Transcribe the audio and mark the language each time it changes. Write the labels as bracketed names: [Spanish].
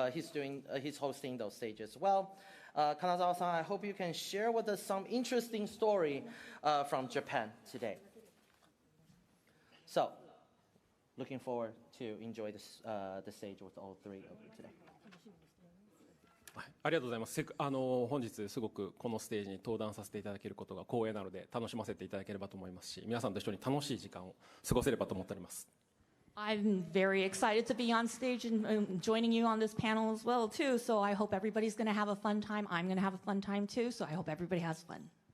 [English] He's hosting those stages as well. Kanazawa-san, I hope you can share with us some interesting story from Japan today. So, looking forward to enjoy this, the stage with all three of you today. [Japanese] ありがとうございます。本日すごくこのステージに登壇させていただけることが光栄なので楽しませていただければと思いますし、皆さんと一緒に楽しい時間を過ごせればと思っております。 [English] I'm very excited to be on stage and joining you on this panel as well too. So I hope everybody's going to have a fun time. I'm going to have a fun time too. So I hope everybody has fun.